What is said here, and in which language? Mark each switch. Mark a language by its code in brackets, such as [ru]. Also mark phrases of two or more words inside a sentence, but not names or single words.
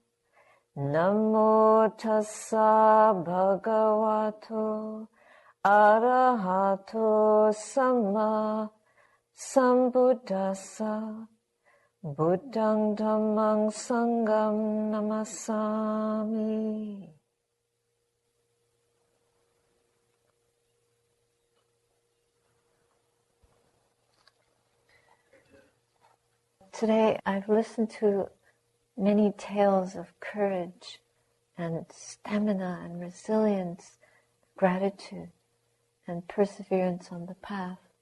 [pi] Namo tassa bhagavato arahato samma sambuddhassa. Buddhang dhammang sangham namasami. [en] Today I've listened to many tales of courage and stamina and resilience, gratitude and perseverance on the path.